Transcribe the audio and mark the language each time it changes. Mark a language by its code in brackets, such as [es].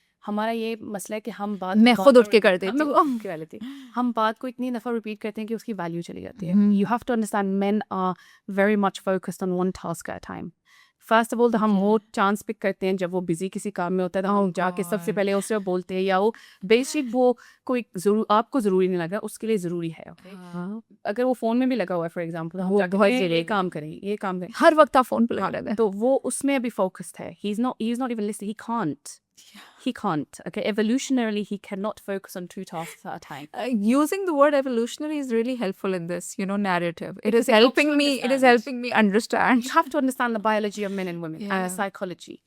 [hi] हमारा ये मसला है कि हम बात मैं खुद उठ के कर देती हूँ. हम बात को इतनी दफ़ा रिपीट करते हैं कि उसकी वैल्यू चली जाती है. [en] You have to understand men are very much focused on one task at a time. [hi] First of all तो हम वो चांस पिक करते हैं जब वो बिजी किसी काम में होता है, तो हम जाके सबसे पहले उससे बोलते हैं, या वो बेसिक वो कोई आपको ज़रूरी नहीं लगा, उसके लिए ज़रूरी है. अगर वो फ़ोन में भी लगा हुआ है फॉर एग्जांपल, हम ये काम करें, हर वक्त आप फोन पे लगा रहते हैं, तो वो उसमें अभी फोकस्ड है. [en] he is not even listening. He can't. Okay, evolutionarily, he cannot focus on two tasks at a time. Using the word evolutionary is really helpful in this, you know, narrative. It is Because it helps helping you me. It is understand. helping me understand. You have to understand the biology of men and women and the psychology.